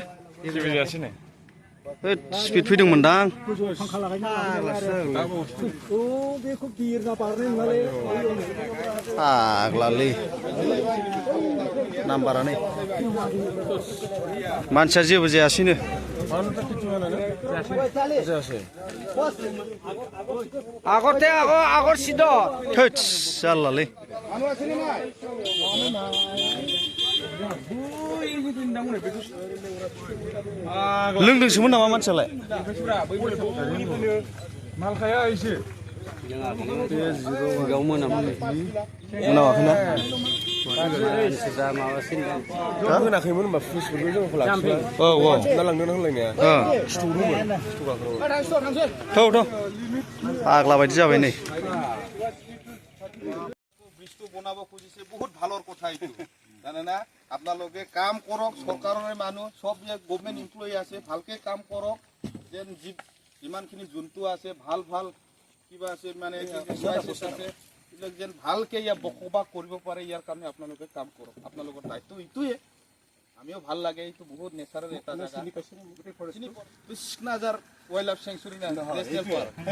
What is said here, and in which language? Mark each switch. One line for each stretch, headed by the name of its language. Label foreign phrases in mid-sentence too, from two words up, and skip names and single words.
Bodo: जेबो जायासै ने स्पिड फैदोंमोनदां फाग्लालै नाम्बारानो मानसिया जेबो जायासैनो
Assamese: আগতে আগৰ চিধ
Bodo: थोद जारलालै लोंदोंसोमोन नामा मानसियालाय मालखाया एसे मोनावाखैना होनाखैमोन होनबा फुलिसफोरखौ जोंखौ लाखिबाय औ औ ना लांदों होनलायनाया थौ पागला बायदि जाबाय नै
Assamese: বৃষ্টি বনাব খুঁজিছে বহুত ভালৰ কথা এইটো জানেনা আপোনালোকে কাম কৰক চৰকাৰৰ মানুহ সব যে
English: government employee
Assamese: আছে ভালকে কাম কৰক যেন যিমানখিনি জন্তু আছে ভাল ভাল কিবা আছে মানে এইবিলাক যেন ভালকে ইয়াৰ বসবাস কৰিব পাৰে ইয়াৰ কাৰণে আপোনালোকে কাম কৰক আপোনালোকৰ দায়িত্ব এইটোৱে আমিও ভাল লাগে এইটো বহুত নেচাৰেল এটা জাগা কৃষ্ণাজাৰ ৱাইল্ড লাইফ চেঞ্চুৰী নেশ্যনেল পাৰ্ক